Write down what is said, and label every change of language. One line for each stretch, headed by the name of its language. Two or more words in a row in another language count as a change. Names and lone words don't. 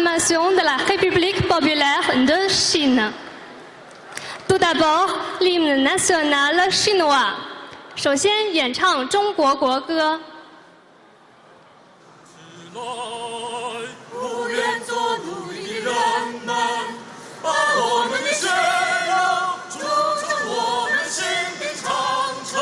French: population de la République populaire de Chine. Tout d'abord, l'hymne national chinois.
Chinese: 首先演唱中国国歌。不愿做奴隶的人们，把我们的血肉筑成我们心的长城。